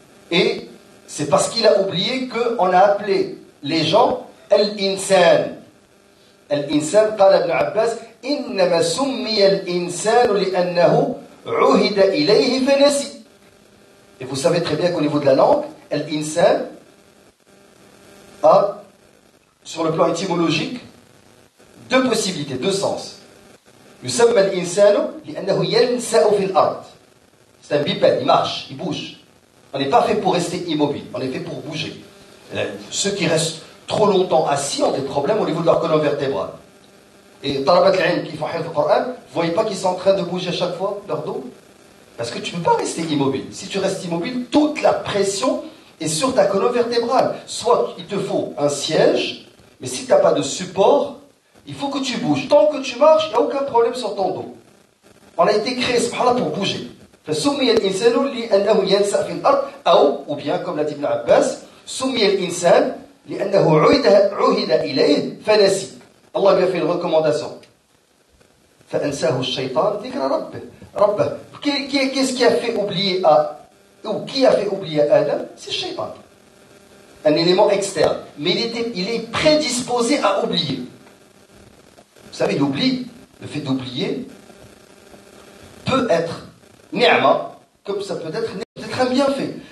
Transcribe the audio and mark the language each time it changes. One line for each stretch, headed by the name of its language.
French: Et c'est parce qu'il a oublié qu'on a appelé les gens Al-Insan.
Arabic: Al-Insan, قال ابن عباس إنما سمي الإنسان لأنه عهد إليه فنسي.
French: Et vous savez très bien qu'au niveau de la langue, Al-Insan a, sur le plan étymologique, deux possibilités, deux sens.
Arabic: يسمى الإنسان لأنه ينسأ في الأرض.
French: C'est un bipède, il marche, il bouge. On n'est pas fait pour rester immobile, on est fait pour bouger. Ceux qui restent trop longtemps assis ont des problèmes au niveau de leur colonne vertébrale. Et Talabat al-Ilm qui font hifz le Coran, vous voyez pas qu'ils sont en train de bouger à chaque fois leur dos? Parce que tu ne peux pas rester immobile. Si tu restes immobile, toute la pression est sur ta colonne vertébrale. Soit il te faut un siège, mais si tu n'as pas de support, il faut que tu bouges. Tant que tu marches, il n'y a aucun problème sur ton dos. On a été créé, subhanallah, pour bouger.
Arabic: فسمي الإنسان لأنه ينسأ في الأرض
French: ou bien comme l'a dit
Arabic: Ibn Abbas سمي الإنسان لأنه عهد إليه فنسي.
French: Allah lui a fait une recommandation.
Arabic: فأنساه الشيطان ذكر ربه.
French: Qu'est-ce qui a fait oublier qui a fait oublier Adam? C'est le shaitan. Un élément externe. Mais il est prédisposé à oublier. Vous savez, l'oubli, le fait d'oublier, peut être ni'ma, comme ça peut être un bienfait.